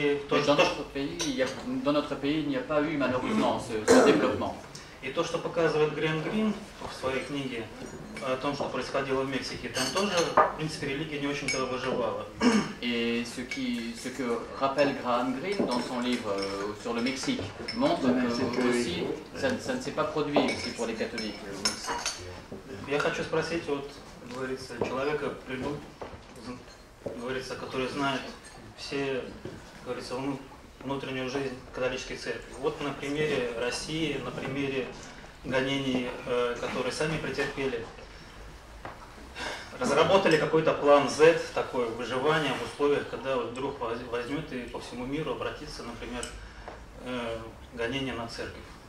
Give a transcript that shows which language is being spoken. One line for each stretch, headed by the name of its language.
French: Dans notre pays, il n'y a pas eu malheureusement ce développement.
Russian: И то, что показывает Грэм Грин в своей книге о том, что происходило в Мексике, там тоже, в принципе, религия не очень-то выживала.
French: Et ce que rappelle Graham Greene dans son livre sur le Mexique montre que aussi ça ne s'est pas produit aussi pour les catholiques.
Russian: Я хочу спросить, говорится, человека, говорится, который знает все, говорится, внутреннюю жизнь католической церкви. Вот на примере России, на примере гонений, которые сами претерпели, разработали какой-то план Z, такое выживание в условиях, когда вдруг возьмет и по всему миру обратится, например, гонение на церковь.